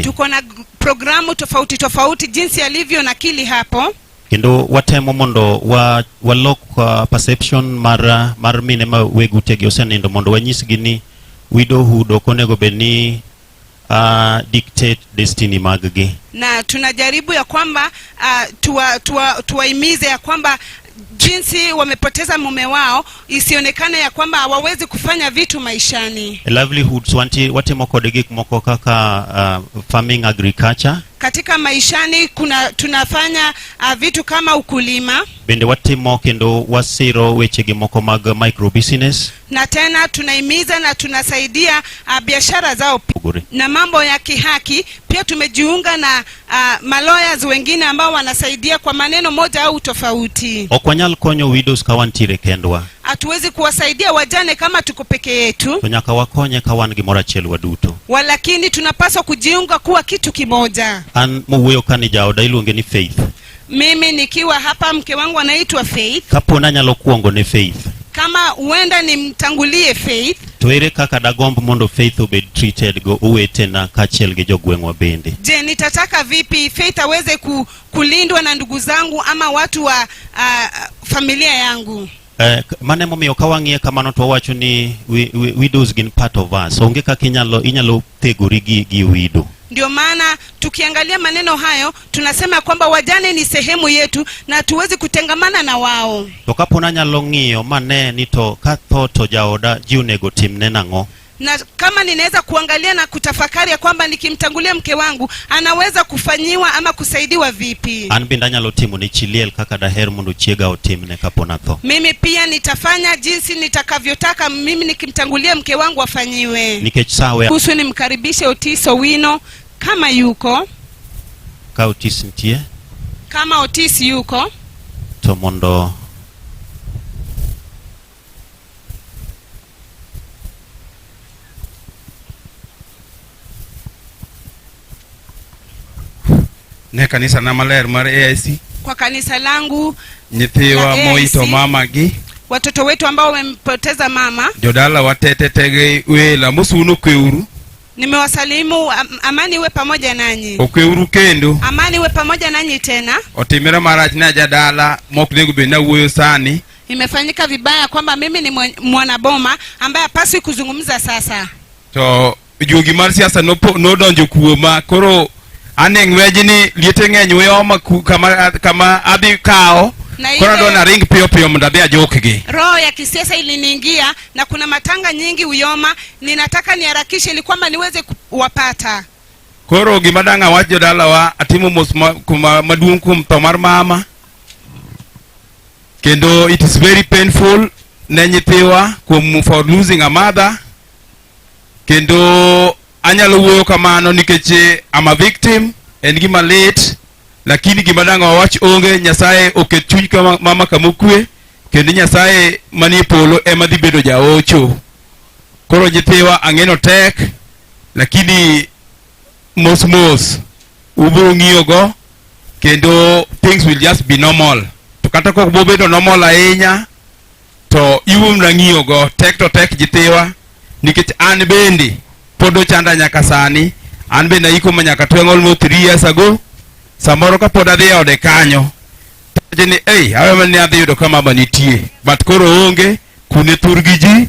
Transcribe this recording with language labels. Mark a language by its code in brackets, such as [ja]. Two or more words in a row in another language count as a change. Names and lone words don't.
[sw] Tuko na programu tofauti tofauti jinsi alivyo nakili hapo. [luo] Kendo watemo mondo walok perception mar mine ma wegutegi osenindo mondo wanyisgi ni widowhood ok onego bed ni [en] dictate destiny [luo] maggi. [sw] Na tunajaribu ya kwamba tuwaimize ya kwamba jinsi wamepoteza mume wao isionekane ya kwamba hawawezi kufanya vitu maishani. [luo] Livelihoods watemo kod gik moko kaka [en] farming, agriculture. [sw] Katika maishani tunafanya vitu kama ukulima. [luo] Bende watimo kendo wasiro wechegi moko mag [en] micro business. [sw] Na tena tunaimiza na tunasaidia biashara zao na mambo ya kihaki. Pia tumejiunga na malawyers wengine ambao wanasaidia kwa maneno moja au tofauti. [luo] Okwanyal konyo widows ka wantiere kendwa. [sw] Hatuwezi kuwasaidia wajane kama tuko peke yetu. [luo] Nyaka wakonye ka wan gimoro achiel waduto. [sw] Walakini tunapaswa kujiunga kuwa kitu kimoja. [luo] An mowuoyo kani jaoda iluonge ni Faith. [sw] Mimi nikiwa hapa mke wangu anaitwa Faith. [luo] Kapona nyalo kuongo ne Faith. [sw] Kama huenda nimtangulie Faith. [luo] To ere kaka dagomb mondo Faith obed treated go uwetena kachiel gi jogweng'wa bende. [sw] Je, nitataka vipi Faith aweze kulindwa na ndugu zangu ama watu wa familia yangu? [luo] Mane momiyo kawang'iye kamano to wacho ni widows gin [en] part of us. [luo] Onge kaka inyalo thegori gi widow. [sw] Ndio maana tukiangalia maneno hayo tunasema kwamba wajane ni sehemu yetu na tuwezi kutengamana na wao. [luo] To kapona nyalo ng'iyo mane ni to ka tho to jaoda ji onego timne nang'o. [sw] Na kama ninaweza kuangalia na kutafakari ya kwamba nikimtangulia mke wangu anaweza kufanyiwa ama kusaidiwa vipi. [luo] An binda nyalo timo ni chiliel kaka daher mondo chiega otimne kapona tho. [sw] Mimi pia nitafanya jinsi nitakavyotaka mimi nikimtangulia mke wangu afanyiwe. [luo] Nikech sawe [sw] Kuhusu nimkaribishe Otis Owino kama yuko. [luo] Ka Otis ntie. [sw] Kama Otis yuko. [luo] To mondo ne kanisa na maler mar AIC. [sw] Kwa kanisa langu [luo] nyithiwa moito mama gi. [sw] Watoto wetu ambao wamempoteza mama. [luo] Jodala watetetege wela musuno kweuru. [sw] Nimewasalimu, amani iwe pamoja nanyi. [luo] Okweuru kendo. [sw] Amani iwe pamoja nanyi tena. [luo] Otimira marach na jadala moknego bena wuoyo sani. [sw] Imefanyika vibaya kwamba mimi ni mwanaboma ambaye hapaswi kuzungumza sasa. [luo] To jogi mar siasa no donjo kuoma koro aneng wejini liete ng'eny weoma kama adhi kao. Kora dona ring pio mondo adhi ajokgi. [sw] Roho ya kisiasa iliniingia na kuna matanga nyingi uyoma, ninataka niharakishe ili kwamba niweze kuwapata. [luo] Koro gimadanga wach jodalawa atimo mos maduong' kuom tho mar mama. Kendo [en] it is very painful [luo] ne nyithiwa [en] for losing a mother. [luo] Kendo anyalo wuoyo kamano nikech [en] I'm a victim, [luo] en gima lit, lakini gimadanga wach onge. Nyasaye oket chuny kama mama kamokwe, kendo Nyasaye manie polo ema dhi bedo jaocho. Koro nyithiwa ang'eno tek, lakini mos ubiro ng'iyogo, kendo [en] things will just be normal. [luo] To kata kok bobedo normal ahinya, to iwuom na ng'iyogo tek to tek nyithiwa, nikech an bende podo chanda nyaka sani. An bende iko manyaka [en] almost 3 years ago. [luo] Samoro ka pod adhi ode kanyo, tajeni awe mane adhi yudo kama mama nitie, but koro onge kune thur gi ji.